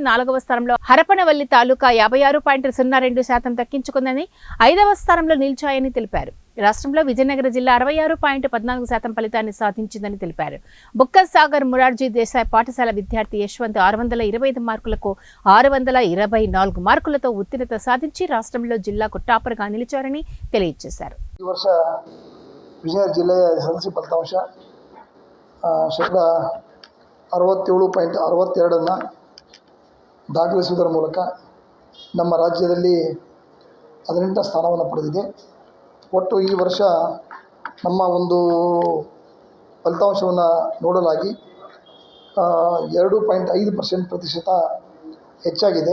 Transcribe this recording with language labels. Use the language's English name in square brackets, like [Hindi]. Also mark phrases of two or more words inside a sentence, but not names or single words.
[Telugu] 4వ స్థానంలో హరపనవల్లి తాలూకా 56.02% దక్కించుకుందని, 5వ స్థానంలో నిలిచాయని తెలిపారు. రాష్ట్రంలో విజయనగర జిల్లా 66.14% ఫలితాన్ని సాధించిందని తెలిపారు. బుక్కసాగర్ మురార్జీ దేశాయ్ పాఠశాల విద్యార్థి యశ్వంత్ 625 మార్కులకు 624 మార్కులతో ఉత్తీర్ణత సాధించి రాష్ట్రంలో జిల్లాకు టాపర్గా నిలిచారని తెలియజేశారు. [Kannada] ಈ ವರ್ಷ ವಿಜಯನಗರ ಜಿಲ್ಲೆಯ ಎಸ್ಎಸ್ಎಲ್ಸಿ ಫಲಿತಾಂಶ 67.62 ದಾಖಲಿಸುವುದರ ಮೂಲಕ ನಮ್ಮ ರಾಜ್ಯದಲ್ಲಿ 18ನೇ ಸ್ಥಾನವನ್ನು ಪಡೆದಿದೆ. ಒಟ್ಟು ಈ ವರ್ಷ ನಮ್ಮ ಒಂದು ಫಲಿತಾಂಶವನ್ನು ನೋಡಲಾಗಿ 2.5% ಹೆಚ್ಚಾಗಿದೆ.